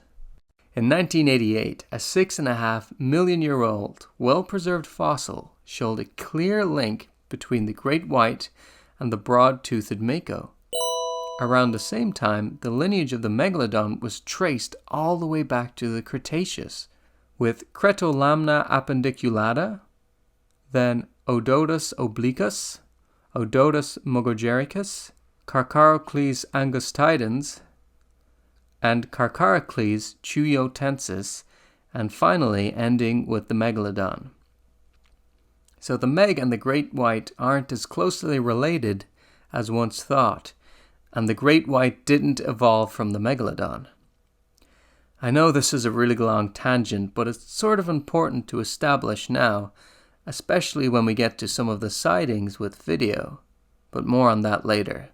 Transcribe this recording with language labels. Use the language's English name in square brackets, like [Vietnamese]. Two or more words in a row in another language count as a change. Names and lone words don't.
[English] In 1988, a 6.5 million year old, well-preserved fossil showed a clear link between the great white and the broad-toothed mako. Around the same time, the lineage of the megalodon was traced all the way back to the Cretaceous, with Cretolamna appendiculata, then Odotus obliquus, Odotus mogogericus, Carcharodon angustidens, and Carcharodon chuyotensis, and finally ending with the megalodon. So the meg and the great white aren't as closely related as once thought, and the great white didn't evolve from the megalodon. I know this is a really long tangent, but it's sort of important to establish now, especially when we get to some of the sightings with video, but more on that later.